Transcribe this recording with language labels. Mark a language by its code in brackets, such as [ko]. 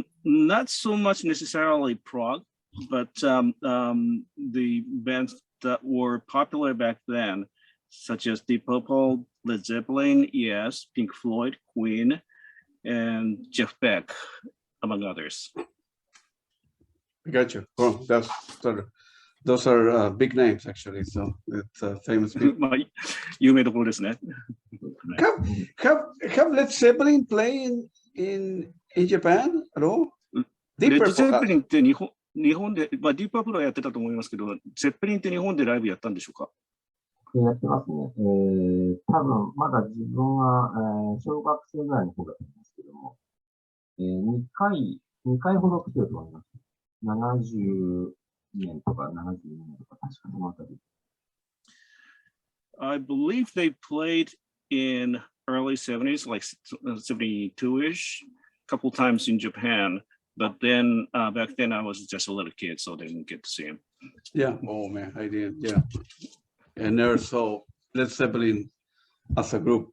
[en] Not so much necessarily prog, but the bands that were popular back then, such as Deep Purple, Led Zeppelin, yes, Pink Floyd, Queen, and Jeff Beck, among others. I got you. Well, those are big names, actually. So it's famous people. [ja] 有名どころですね。 [en] Have Led Zeppelin played in Japan at all? [ja] レッド・ゼッペリンって日本で、ディープパープルはやってたと思いますけど、ゼッペリンって日本でライブやったんでしょうか？やってますね。多分、まだ自分は、小学生ぐらいの方だったんですけども、2回ほど来てると思います。 70年とか72年とか、確かそのあたり。 [en] I believe they played in early 70s, like 72-ish, a couple times in Japan. But then back then I was just a little kid, so I didn't get to see him. Yeah. Oh man, I did. Yeah. And never saw Led Zeppelin as a group.